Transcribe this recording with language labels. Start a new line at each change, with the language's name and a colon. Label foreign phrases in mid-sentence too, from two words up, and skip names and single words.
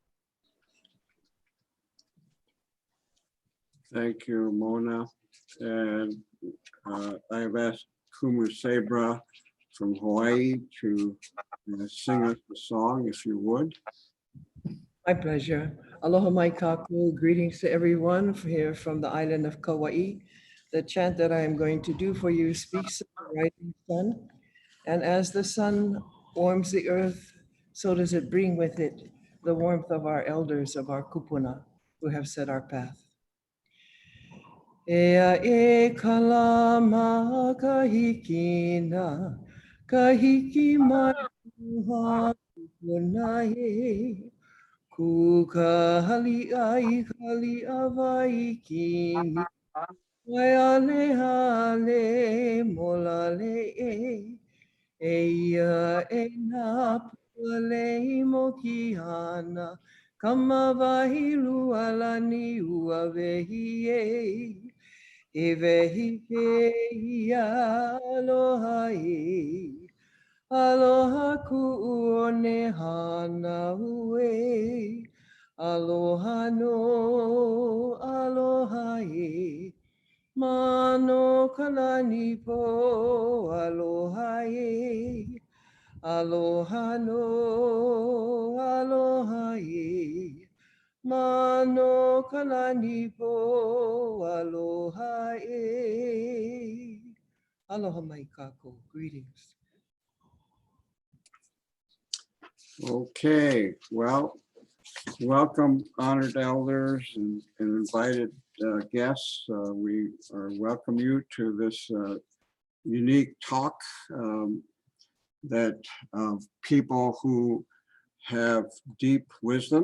English: Thank you, Mona. And I have asked Kumu Sabra from Hawaii to sing us a song, if you would. My pleasure.
Hawaiian: Aloha mai kaku.
English: Greetings to everyone here from the island of Kauai. The chant that I am going to do for you speaks of the rising sun. And as the sun warms the earth, so does it bring with it the warmth of our elders, of our kupuna, who have set our path.
Hawaiian: Ea e kalama kahikina, kahiki mai kuha kupuna e. Kuka hali ai hali awai kini, wai ale hale molale e, eia e na puale mo ki ana, kama wahi lualani ua vehi e vehi ia aloha e. Aloha ku'one hana ue, aloha no, aloha e. Mano kalani po, aloha e. Aloha no, aloha e. Mano kalani po, aloha e. Aloha mai kākou.
English: Greetings. Okay, well, welcome honored elders and invited guests. We welcome you to this unique talk that of people who have deep wisdom.